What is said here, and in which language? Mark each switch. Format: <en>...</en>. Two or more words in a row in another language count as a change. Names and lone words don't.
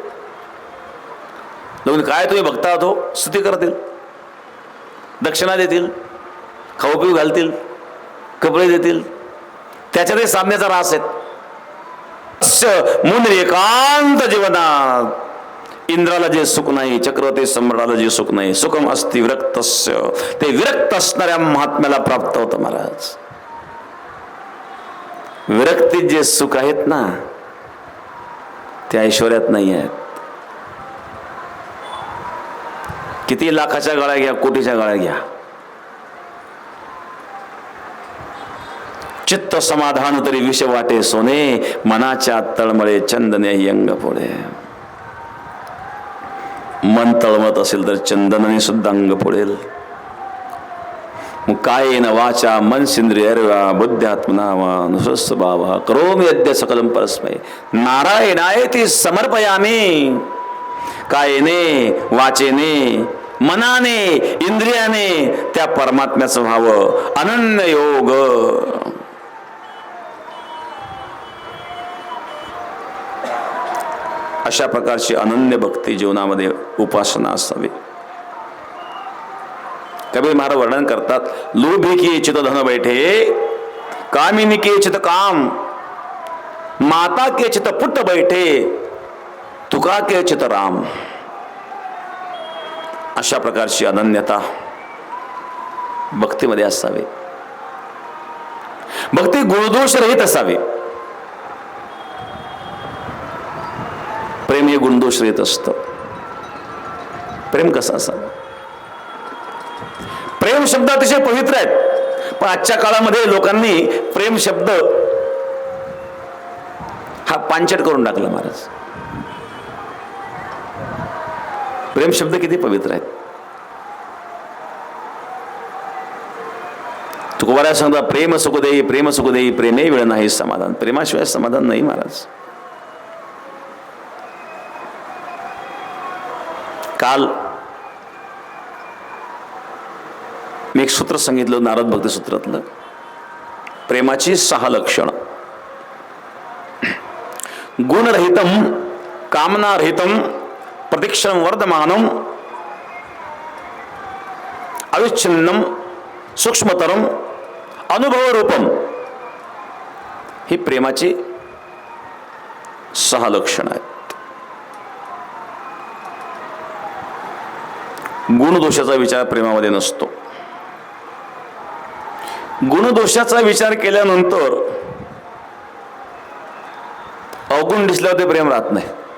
<mr>लोक काय तुम्ही भक्त आहात हो, स्तुती करतील, दक्षिणा देतील, खाऊ पिऊ घालतील, कपडे देतील. त्याच्यातही साधण्याचा रास आहे. मुनी एकांत जीवनात इंद्राला जे सुख नाही, चक्रवर्ती सम्राटाला जे सुख नाही,</mr> <sa>सुखम अस्ति विरक्तस्य,</sa> <mr>ते विरक्त असणाऱ्या महात्म्याला प्राप्त होतं महाराज. विरक्तीत जे सुख आहेत ना ते ऐश्वर्यात नाही आहेत. किती लाखाच्या गाळ्या घ्या, कोटीच्या गाळ्या घ्या, चित्त समाधान तरी विष वाटे सोने, मनाच्या तळमळे चंदने यंग पोळे. मन तळमत असेल तर चंदनाने सुद्धा अंग पोळेल.</mr> <sa>कायेन वाचा मनसिंद्रियर्वा बुद्ध्यात्मना वा नुस्वभाव करोमि यद्य सकलम परस्मै नारायणायेति समर्पयामि.</sa> <mr>कायेने वाचेने मनाने इंद्रियाने त्या परमात्म्याचं व्हावं. अनन्य योग. अशा प्रकारची अनन्य भक्ती जीवनामध्ये उपासना असावी. कबीर महाराज वर्णन करतात,</mr> <hi>लोभी की चित धन बैठे, कामिनी के चित काम, माता के चित पुट बैठे, तुका के चित राम.</hi> <mr>अशा प्रकारची अनन्यता भक्तीमध्ये असावी. भक्ती गुणदोष रहित असावी. प्रेम हे गुणदोष रहित असतं. प्रेम कसं असावं? प्रेम शब्द अतिशय पवित्र आहेत. पण आजच्या काळामध्ये लोकांनी प्रेम शब्द हा पांचट करून टाकला महाराज. प्रेम शब्द किती पवित्र आहेत. तुकोबाराय सांगता प्रेम सुख देई, प्रेम सुख देई, प्रेमे वेळ नाही समाधान. प्रेमाशिवाय समाधान नाही महाराज. काल मी एक सूत्र सांगितलं नारद भक्ती सूत्रातलं, प्रेमाची 6 लक्षण.</mr> <sa>गुणरहितम, कामनारहितम, प्रतीक्षण वर्धमानम, अविच्छिन्नम, सूक्ष्मतरम, अनुभव रूपम.</sa> <mr>ही प्रेमाची 6 लक्षण आहेत. गुणदोषाचा विचार प्रेमामध्ये नसतो. गुणदोषाचा विचार केल्यानंतर अवगुण दिसल्यावर ते प्रेम राहत नाही.</mr>